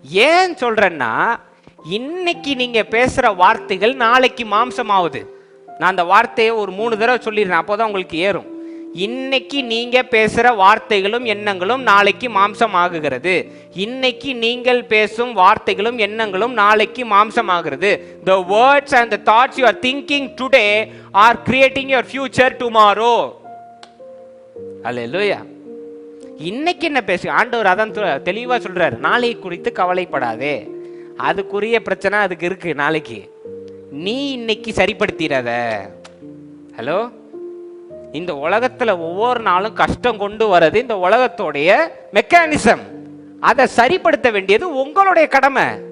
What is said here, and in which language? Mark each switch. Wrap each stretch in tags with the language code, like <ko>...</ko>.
<ta>ஏன் சொல்றேன்னா, இன்னைக்கு நீங்க பேசுற வார்த்தைகள் நாளைக்கு மாம்சம் ஆகுது. நான் அந்த வார்த்தையை ஒரு 3 தடவை சொல்லிடுறேன், அப்போதான் உங்களுக்கு ஏறும். இன்னைக்கு நீங்க பேசுற வார்த்தைகளும் எண்ணங்களும் நாளைக்கு மாம்சம் ஆகுகிறது. இன்னைக்கு நீங்கள் பேசும் வார்த்தைகளும் எண்ணங்களும் நாளைக்கு மாம்சம் ஆகிறது.</ta> <en>The words and the thoughts you are thinking today are creating your future tomorrow.</en> <ta>Hallelujah. இன்னைக்கு என்ன பேசு? ஆண்டவர் அதான் தெளிவா சொல்றாரு, நாளை குறித்து கவலைப்படாதே, அதுக்குரிய பிரச்சனை அதுக்கு இருக்கு நாளைக்கு, நீ இன்னைக்கு சரிப்படுத்திடாத. ஹலோ, இந்த உலகத்துல ஒவ்வொரு நாளும் கஷ்டம் கொண்டு வர்றது இந்த உலகத்தோடைய மெக்கானிசம், அதை சரிப்படுத்த வேண்டியது உங்களுடைய கடமை.</ta>